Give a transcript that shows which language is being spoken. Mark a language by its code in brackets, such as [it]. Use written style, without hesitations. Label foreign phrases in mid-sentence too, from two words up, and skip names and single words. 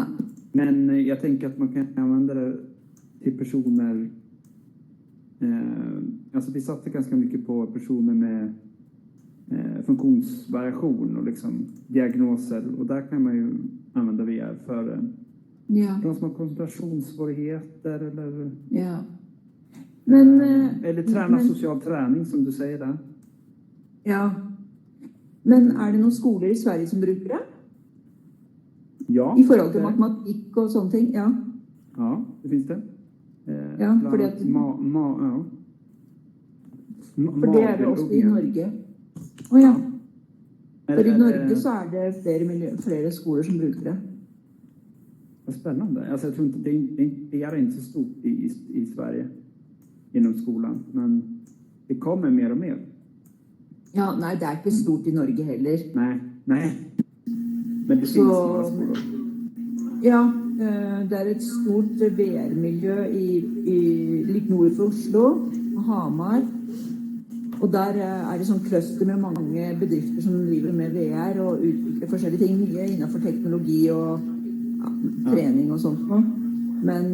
[sv] Men jag tänker att man kan använda det till personer, alltså vi satsar ganska mycket på personer med funktionsvariation och liksom diagnoser, och där kan man ju använda VR för de som har koncentrationssvårigheter eller eller träna social träning som du säger där. Ja. Men är det någon skolor i Sverige som brukar det? Ja. [no] I forhold til matematikk og sånne ting, ja. [sv] Ja, det finns det. [no] Ja, fordi at... For det er det også i Norge. Ja. For i Norge så er det flere skoler som bruker det. [sv] Vad spännande. Alltså jag tror inte, det är inte så stort i Sverige inom skolan, men det kommer mer och mer. [no] Ja, nej, det er ikke stort i Norge heller. [sv] Nej. Men det finns några skolor. [no] Ja, det er et stort VR-miljø litt nord for Oslo, Hamar. Og der er det sånn cluster med mange bedrifter som driver med VR og utvikler forskjellige ting, mye innenfor teknologi og trening og sånt. Men